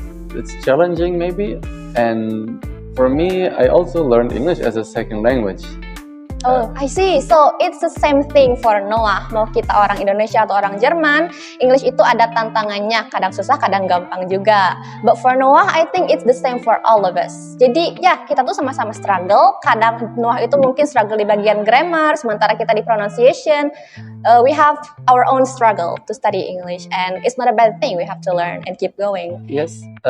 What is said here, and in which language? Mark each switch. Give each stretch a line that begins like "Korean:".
English: It's challenging maybe, and for me, I also learned English as a second language. Oh, I see. So it's the same thing for Noah.
Indonesian: Mau kita orang Indonesia atau orang Jerman, English itu ada tantangannya, kadang susah, kadang gampang juga.
English: But for Noah, I think it's the same for all of us.
Indonesian: Jadi ya, kita tuh sama-sama struggle. Kadang Noah itu mungkin struggle di bagian grammar, sementara kita di pronunciation.
English: We have our own struggle to study English, and it's not a bad thing. We have to learn and keep going. Yes.